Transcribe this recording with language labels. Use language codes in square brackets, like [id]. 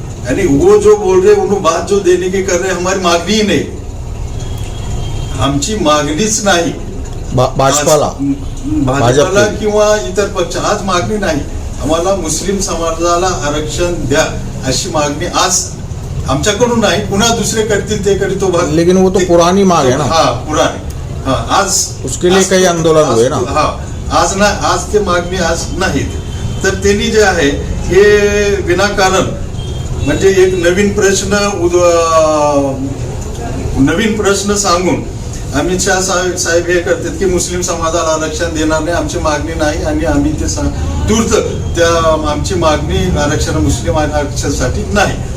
[hi] यानी वो जो बोल रहे उन्होंने बात जो देने की कर रहे, हमारी मागणी ही नहीं, [mr] आमची मागणीच नाही भाजपाला किंवा इतर पक्ष, आज मागणी नाही, आम्हाला मुस्लिम समाजाला आरक्षण द्या अशी मागणी आज आमच्याकडून नाही, पुन्हा दुसरे करतील ते करी तो भाग, [hi] लेकिन वो तो पुरानी मांग है ना। हाँ पुरानी, हाँ आज उसके लिए कई आंदोलन हुए ना। [mr] हाँ आज ते मागणी आज नाहीत, तर त्यांनी जे आहे हे विनाकारण म्हणजे एक नवीन प्रश्न सांगून अमित शाह साहेब हे करतात की मुस्लिम समाजाला आरक्षण देणार नाही, आमची मागणी नाही, आणि आम्ही ते दूरच त्या आमची मागणी आरक्षण मुस्लिम आरक्षणासाठी नाही।